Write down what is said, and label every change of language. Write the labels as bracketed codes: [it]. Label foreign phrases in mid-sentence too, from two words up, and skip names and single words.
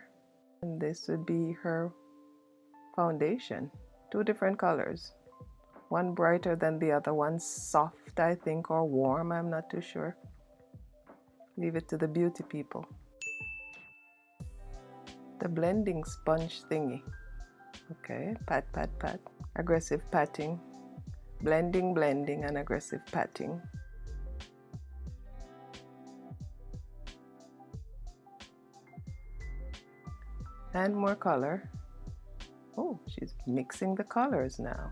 [en] And this would be her foundation. Two different colors. One brighter than the other. One soft, I think, or warm. I'm not too sure. Leave it to the beauty people. The blending sponge thingy. Okay, pat, pat, pat. Aggressive patting. Blending, blending, and aggressive patting. And more color. Oh, she's mixing the colors now.